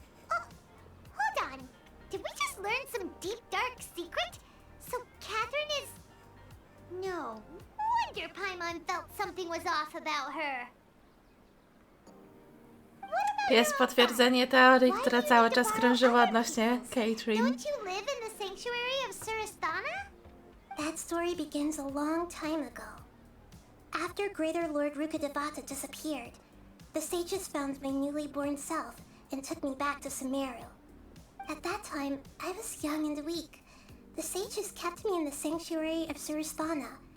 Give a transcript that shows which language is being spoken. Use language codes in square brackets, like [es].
[en] Hold on. Did we just learn some deep, dark secret? So Catherine is... No wonder Paimon felt something was off about her. [pl] Jest potwierdzenie teorii, która cały czas krążyła odnośnie Catherine. [en] Don't you live in the sanctuary of Surasthana? That story begins a long time ago. After Greater Lord Rukkhadevata disappeared, the sages found my newly born self and took me back to Sumeru. At that time, I was young and weak. The sages kept me in the sanctuary of Surasthana,